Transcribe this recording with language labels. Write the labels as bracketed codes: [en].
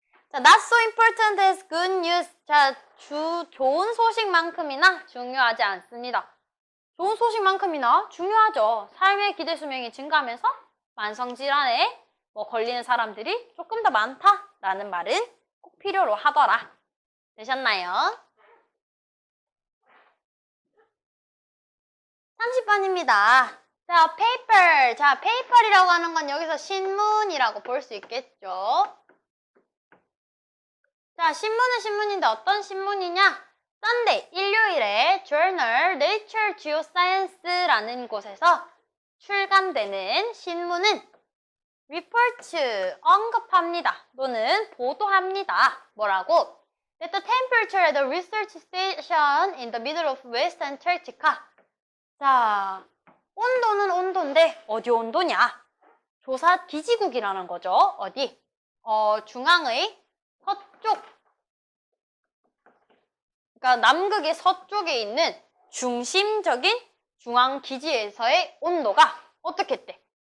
[en] 자, not so important as good news. [ko] 자, 좋은 소식만큼이나 중요하지 않습니다. 좋은 소식만큼이나 중요하죠. 삶의 기대 수명이 증가하면서 만성질환에 걸리는 사람들이 조금 더 많다라는 말은 꼭 필요로 하더라. 되셨나요? 30번입니다. 자, paper. 자, paper이라고 하는 건 여기서 신문이라고 볼 수 있겠죠. 자, 신문은 신문인데 어떤 신문이냐? Sunday, 일요일에 Journal Nature Geoscience라는 곳에서 출간되는 신문은 report, 언급합니다. 또는 보도합니다. 뭐라고? [en] That the temperature at the research station in the middle of West Antarctica. [ko] 자, 온도는 온도인데 어디 온도냐? 조사 기지국이라는 거죠. 어디? 중앙의 서쪽. 그러니까 남극의 서쪽에 있는 중심적인 중앙 기지에서의 온도가 어떻게 했대?